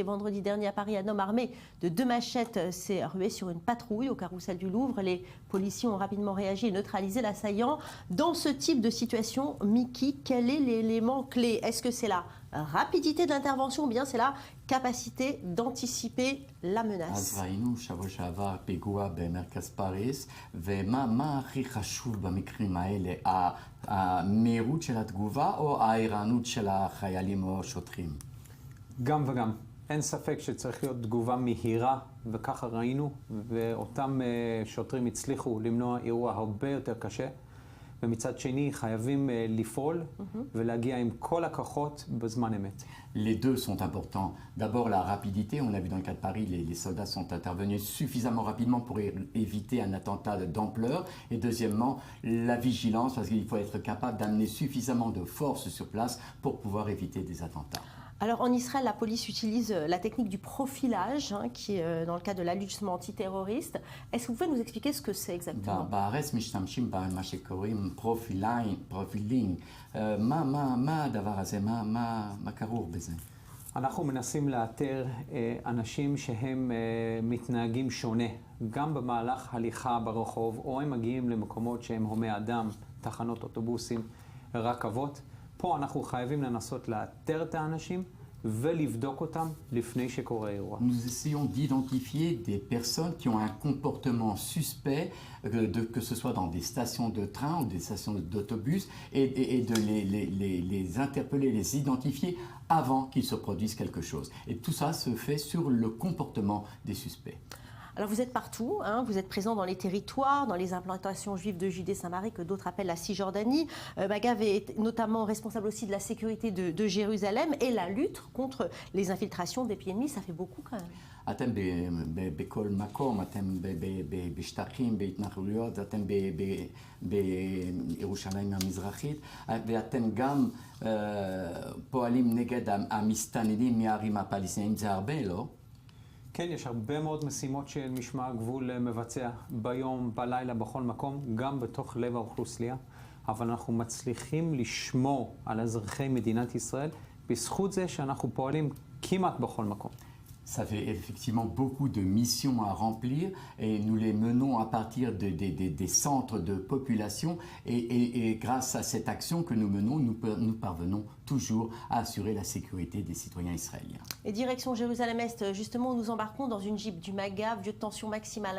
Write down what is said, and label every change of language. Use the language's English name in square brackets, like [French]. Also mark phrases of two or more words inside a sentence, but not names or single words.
[French] Vendredi dernier à Paris, un homme armé de 2 machettes s'est rué sur une patrouille au carrousel du Louvre. Les policiers ont rapidement réagi et neutralisé l'assaillant. Dans ce type de situation, Miki, quel est l'élément clé? Est-ce que c'est la rapidité de l'intervention ou bien c'est la capacité d'anticiper la menace? [Hebrew] אז ראינו שבוע שעבר פיגוע במרכז פריז, ומה הכי חשוב במקרים האלה? המהירות של התגובה או הערנות של החיילים או שוטרים? גם וגם. אין ספק שצריך להיות תגובה מהירה, וככה ראינו, ואותם שוטרים הצליחו למנוע אירוע הרבה יותר קשה. ומצד שני חייבים לפעול ולהגיע עם כל הכוחות בזמן אמת. [French] Les deux sont importants. D'abord la rapidité, on l'a vu dans le cas de Paris, les soldats sont intervenus suffisamment rapidement pour éviter un attentat d'ampleur. Et deuxièmement, la vigilance, parce qu'il faut être capable d'amener suffisamment de force sur place pour pouvoir éviter des attentats. Alors en Israël, la police utilise la technique du profilage, qui est dans le cadre de la lutte antiterroriste. Est-ce que vous pouvez nous expliquer ce que c'est exactement? [Hebrew] בארץ משתמשים במה שקוראים פרופילינג. מה הדבר הזה? מה כרוך בזה? אנחנו מנסים לאתר אנשים שהם מתנהגים שונה, גם במהלך הליכה ברחוב, או הם מגיעים למקומות שהם הומי אדם, תחנות אוטובוסים, רכבות. פה אנחנו חייבים לנסות לאתר את האנשים ולבדוק אותם לפני שקורה אירוע. [French] Nous essayons d'identifier des personnes qui ont un comportement suspect, que ce soit dans des stations de train ou des stations d'autobus, et de les interpeller, les identifier avant qu'il se produise quelque chose. Et tout ça se fait sur le comportement des suspects. Alors vous êtes partout, vous êtes présent dans les territoires, dans les implantations juives de Judée-Saint-Marie que d'autres appellent la Cisjordanie. Magav est notamment responsable aussi de la sécurité de Jérusalem et la lutte contre les infiltrations des pays ennemis, ça fait beaucoup quand même. [Hebrew] אתם בכל מקום, אתם בשטחים, בהתנחלויות, אתם בירושלים המזרחית, ואתם גם פועלים נגד המסתננים מהערים הפלסטיניים, זה הרבה, לא? כן, יש הרבה מאוד משימות של משמר הגבול מבצע ביום, בלילה, בכל מקום, גם בתוך לב האוכלוסייה, אבל אנחנו מצליחים לשמור על אזרחי מדינת ישראל בזכות זה שאנחנו פועלים כמעט בכל מקום. [French] Ça fait effectivement beaucoup de missions à remplir et nous les menons à partir des centres de population et grâce à cette action que nous menons, nous parvenons toujours à assurer la sécurité des citoyens israéliens. Et direction Jérusalem-Est, justement, nous embarquons dans une Jeep du Magav, lieu de tension maximale.